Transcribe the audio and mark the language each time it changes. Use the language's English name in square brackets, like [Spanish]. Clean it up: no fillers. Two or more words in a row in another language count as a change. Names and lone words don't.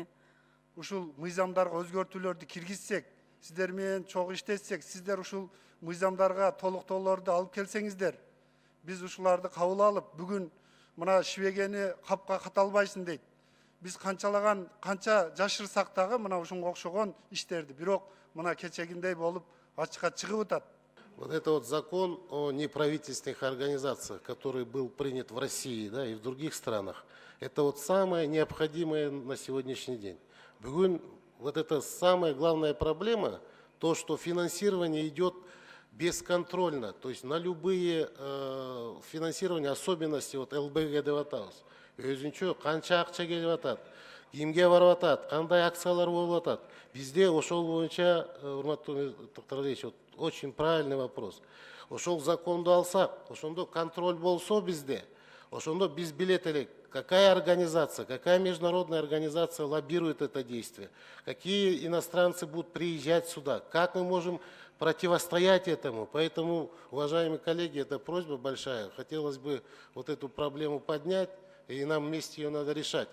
[Kyrgyz] Ушул мыйзамдарга өзгөртүүлөрдү киргизсек, сиздер менен чогуу иштесек, сиздер ушул мыйзамдарга толуктоолорду алып келсеңиздер, биз ушуларды кабыл алып, бүгүн мына шибегени капка каталбайсың дейт. Биз канча жашырсак дагы мына ушунга окшогон иштерди, бирок мына кечегиндей болуп ачыкка чыгып атат. [Russian] Вот это вот закон о неправительственных организациях, который был принят в России, да, и в других странах, это вот самое необходимое на сегодняшний день. Бүгін вот это самая главная проблема, то, что финансирование идет бесконтрольно, то есть на любые финансирования, особенности вот ЛБГ [Kyrgyz] деп атабыз. Өзүнчө канча акча келип атат, кимге барып атат, кандай акциялар болуп атат. Бизде ошол боюнча, урматтуу Токтор Алиевич, [Russian] очень правильный вопрос. [Kyrgyz] Ошол законду алсак, ошондо контроль болсо бизде, ошондо биз билет элек, [Russian] какая организация, какая международная организация лоббирует это действие, какие иностранцы будут приезжать сюда, как мы можем противостоять этому. Поэтому, уважаемые коллеги, это просьба большая. Хотелось бы вот эту проблему поднять, и нам вместе ее надо решать.